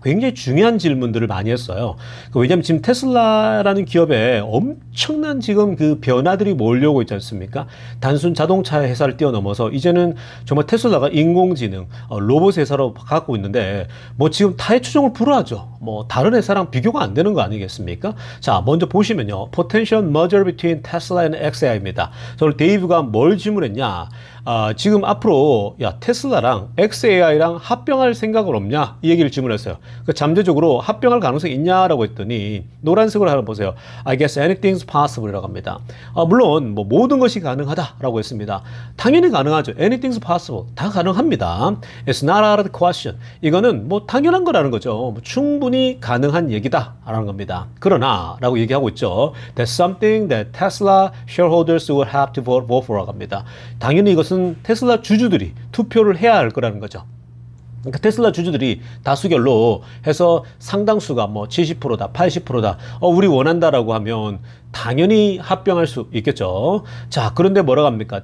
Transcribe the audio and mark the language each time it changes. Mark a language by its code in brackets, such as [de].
[ko] 굉장히 중요한 질문들을 많이 했어요. 왜냐하면 지금 테슬라라는 기업에 엄청난 지금 그 변화들이 몰려오고 있지 않습니까? 단순 자동차 회사를 뛰어넘어서 이제는 정말 테슬라가 인공지능, 로봇 회사로 갖고 있는데, 뭐 지금 타의 추종을 불허하죠. 뭐 다른 회사랑 비교가 안 되는 거 아니겠습니까? 자, 먼저 보시면요, [en] Potential Merger Between Tesla and XAI입니다. [ko] 오늘 데이브가 뭘 질문했냐? 지금 앞으로 야, 테슬라랑 XAI랑 합병할 생각은 없냐? 이 얘기를 질문했어요. 그 잠재적으로 합병할 가능성이 있냐라고 했더니 노란색으로 하나 보세요. [en] I guess anything's possible이라고 합니다. [ko] 물론 뭐 모든 것이 가능하다라고 했습니다. 당연히 가능하죠. [en] Anything's possible. [ko] 다 가능합니다. [en] It's not out of the question. [ko] 이거는 뭐 당연한 거라는 거죠. 뭐 충분히 가능한 얘기다라는 겁니다. 그러나 라고 얘기하고 있죠. [en] That's something that Tesla shareholders will have to vote for라고 합니다. [ko] 당연히 이것은 테슬라 주주들이 투표를 해야 할 거라는 거죠. 그러니까 테슬라 주주들이 다수결로 해서 상당수가 뭐 70%다, 80%다, 우리 원한다라고 하면 당연히 합병할 수 있겠죠. 자, 그런데 뭐라고 합니까?